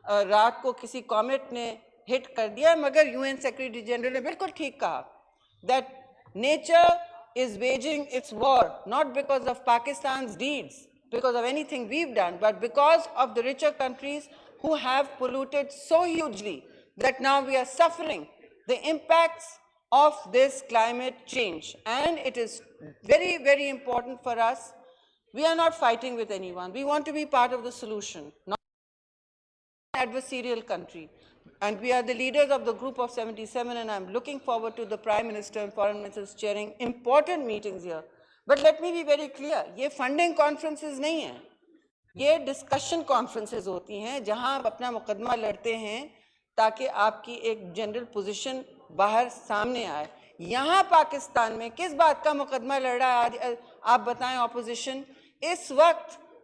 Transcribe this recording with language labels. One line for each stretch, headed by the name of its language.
Urdu: رات کو کسی کومیٹ نے ہٹ کر دیا، مگر UN سیکریٹری جنرل نے بالکل ٹھیک کہا
English: that nature is waging its war not because of Pakistan's deeds, because of anything we've done, but because of the richer countries who have polluted so hugely that now we are suffering the impacts of this climate change. And it is very, very important for us. We are not fighting with anyone. We want to be part of the solution, not an adversarial country. And we are the leaders of the Group of 77, and I'm looking forward to the Prime Minister and Foreign Ministers chairing important meetings here. But let me be very clear,
Urdu: یہ funding conferences نہیں ہیں، یہ discussion conferences ہوتی ہیں جہاں آپ اپنا مقدمہ لڑتے ہیں تاکہ آپ کی ایک جنرل پوزیشن باہر سامنے آئے۔ یہاں پاکستان میں کس بات کا مقدمہ لڑ رہا ہے آج آپ بتائیں اپوزیشن؟ اس وقت